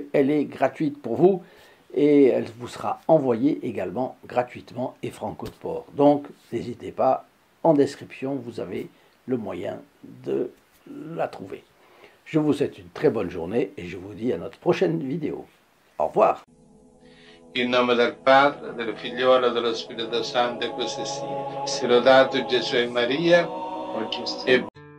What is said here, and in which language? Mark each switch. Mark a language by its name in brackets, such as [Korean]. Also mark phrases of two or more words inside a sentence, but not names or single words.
[French] Elle est gratuite pour vous et elle vous sera envoyée également gratuitement et franco de port. Donc, n'hésitez pas, en description, vous avez le moyen de la trouver. Je vous souhaite une très bonne journée et je vous dis à notre prochaine vidéo. Au revoir. [Italian] In nome del Padre, del Figliolo e dello Spirito Santo, e così sia. Sia lodato Gesù e Maria, e